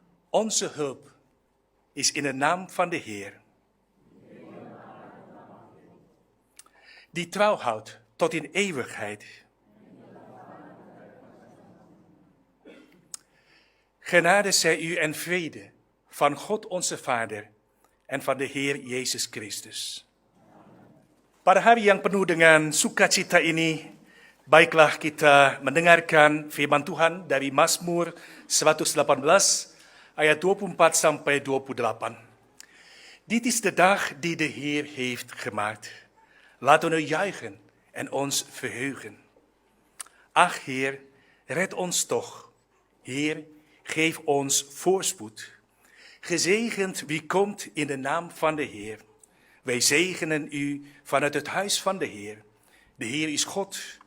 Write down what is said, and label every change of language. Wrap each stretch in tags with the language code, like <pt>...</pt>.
<nl>Onze hulp is in de naam van de Heer, die trouw houdt tot in eeuwigheid. Genade zij u en vrede van God onze Vader en van de Heer Yesus Kristus.</nl> <id>Pada hari yang penuh dengan sukacita ini, baiklah kita mendengarkan firman Tuhan dari Mazmur 118 ayat 24 sampai 28.</id> <nl>Dit is de dag die de Heer heeft gemaakt. Laten we juichen en ons verheugen. Ach Heer, red ons toch. Heer, geef ons voorspoed. Gezegend wie komt in de naam van de Heer. Wij zegenen u vanuit het huis van de Heer. De Heer is God.</nl>